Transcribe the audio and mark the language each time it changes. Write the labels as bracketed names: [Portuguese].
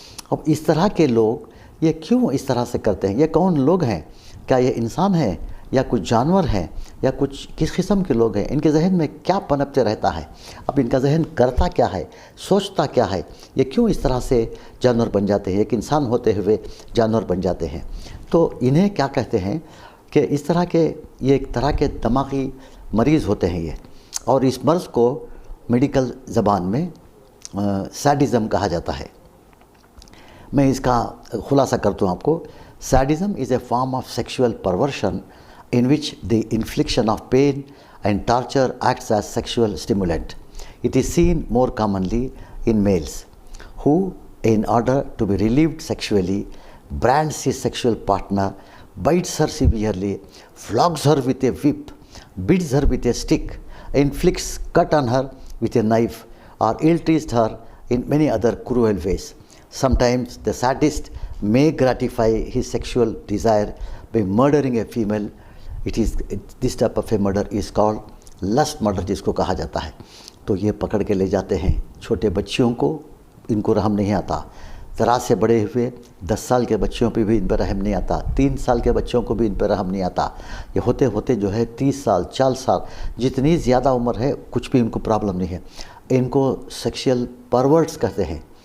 [Urdu] اب اس طرح کے لوگ یہ کیوں اس طرح سے کرتے ہیں؟ یہ کون لوگ ہیں؟ کیا یہ انسان ہیں یا کچھ جانور ہیں یا کچھ کس قسم کے لوگ ہیں؟ ان کے ذہن میں کیا پنپتے رہتا ہے؟ اب ان کا ذہن کرتا کیا ہے، سوچتا کیا ہے؟ یہ کیوں اس طرح سے جانور بن جاتے ہیں، ایک انسان ہوتے ہوئے جانور بن جاتے ہیں؟ تو انہیں کیا کہتے ہیں کہ اس طرح کے یہ ایک طرح کے دماغی مریض ہوتے ہیں یہ، اور اس مرض کو میڈیکل زبان میں سیڈزم کہا جاتا ہے۔ میں اس کا خلاصہ کرتا ہوں آپ کو۔ [English] Sadism is a form of sexual perversion in which the infliction of pain and torture acts as sexual stimulant. It is seen more commonly in males who, in order to be relieved sexually, brands his sexual partner, bites her severely, flogs her with a whip, beats her with a stick, inflicts cut on her with a knife, or ill-treats her in many other cruel ways. Sometimes the sadist may gratify his sexual desire by murdering a female. This type of a murder is called lust murder، [Urdu] جس کو کہا جاتا ہے۔ تو یہ پکڑ کے لے جاتے ہیں چھوٹے بچیوں کو، ان کو رحم نہیں آتا، ذرا سے بڑے ہوئے 10 سال کے بچوں پہ بھی ان پہ رحم نہیں آتا، 3 سال کے بچوں کو بھی ان پہ رحم نہیں آتا۔ یہ ہوتے ہوتے جو ہے 30 سال 40 سال جتنی زیادہ عمر ہے کچھ بھی ان کو پرابلم نہیں ہے۔ ان کو سیکشل پرورٹس کہتے ہیں۔